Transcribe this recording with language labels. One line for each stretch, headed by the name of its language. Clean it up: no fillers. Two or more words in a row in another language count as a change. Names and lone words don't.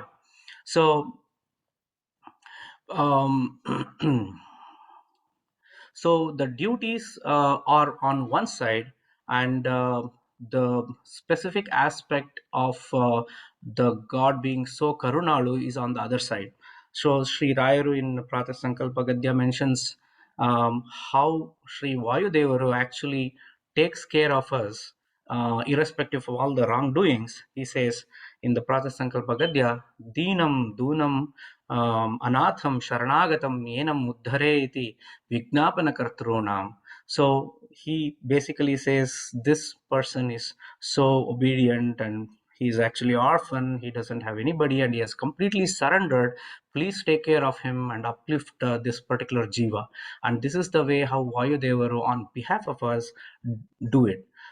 English: So um, so the duties are on one side, and the specific aspect of the God being so Karunalu is on the other side. So Sri Rayaru in Pratasankalpa Gadya mentions how Sri Vayudevaru actually takes care of us irrespective of all the wrongdoings. He says in the Pratasankalpa Gadya,
Sanskrit: दीनं दूनम् अनाथं शरणागतम् एनम् उद्धर इति विज्ञापन कर्तॄणाम्.
English: So he basically says this person is so obedient and he's actually orphan, he doesn't have anybody, and he has completely surrendered. Please take care of him and uplift this particular jiva. And this is the way how Vayudevaru on behalf of us do it.